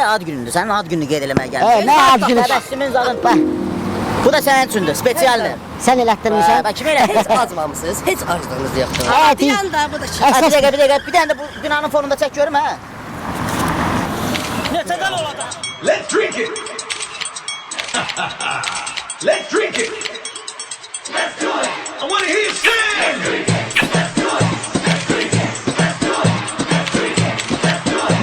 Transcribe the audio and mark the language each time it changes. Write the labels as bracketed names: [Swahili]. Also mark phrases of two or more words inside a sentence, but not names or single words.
[Azerbaijani] Sənin ad gününü qeyd eləməyə gəlmişsin. Nə ad günü? Bu da sənin üçündür, spesialdir. Sən elətdirmişsən. Kim elə? Heç acmamısınız, heç aclığınız yoxdur. Bir dəqiqə, bir dənə də bu binanın fonunda çək görüm, hə? Neçədən olacaq? [English] Let's drink it. Let's drink it. Let's do it. I want to hear you sing. Let's drink it. Let's do it. Let's drink it. Let's do it. Let's drink it. Let's do it.